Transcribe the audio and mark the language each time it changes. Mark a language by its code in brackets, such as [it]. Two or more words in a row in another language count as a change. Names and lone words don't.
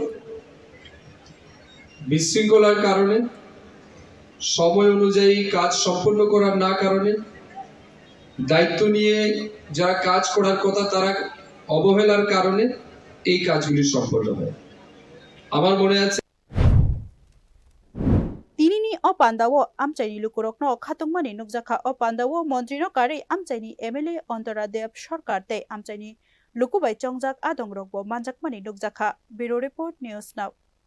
[bn] বিশৃঙ্খলার কারণে সময় অনুযায়ী কাজ সম্পন্ন করার না কারণে দায়িত্ব নিয়ে যারা কাজ করার কথা তারা অবহেলার কারণে এই কাজগুলি সম্পন্ন হয় আমার মনে আছে [trp] tinini o pandawo amchaini lukurokno khatungmani nukjakha o pandawo montrino kari amchaini MLA Antaradev Sarkar tei amchaini lukubai chongjak adongrokbo manjakmani nukjakha Bureau Report News Now